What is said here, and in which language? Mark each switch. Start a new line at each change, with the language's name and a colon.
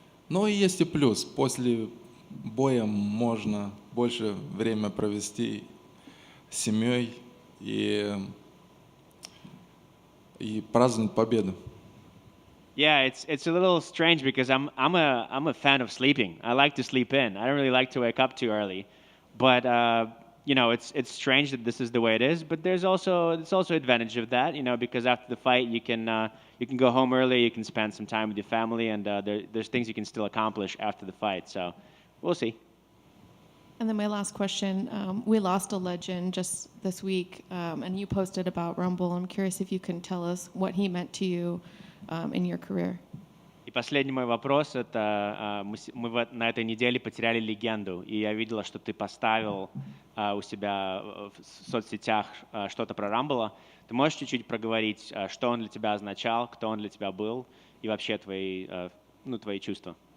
Russian: Но и есть и плюс. После боя можно больше времени провести с семьей и праздновать победу.
English: Yeah, it's a little strange because I'm a fan of sleeping. I like to sleep in. I don't really like to wake up too early, but you know, it's strange that this is the way it is. But there's also advantage of that, you know, because after the fight you can go home early, you can spend some time with your family, and there's things you can still accomplish after the fight. So we'll see. And then my last question, we lost a legend just this week, and you posted about Rumble. I'm curious if you can tell us what he meant to you in your career.
Russian: И последний мой вопрос, это мы на этой неделе потеряли легенду, и я видела, что ты поставил у себя в соцсетях что-то про Рамбола. Ты можешь чуть-чуть проговорить, что он для тебя означал, кто он для тебя был, и вообще твои чувства?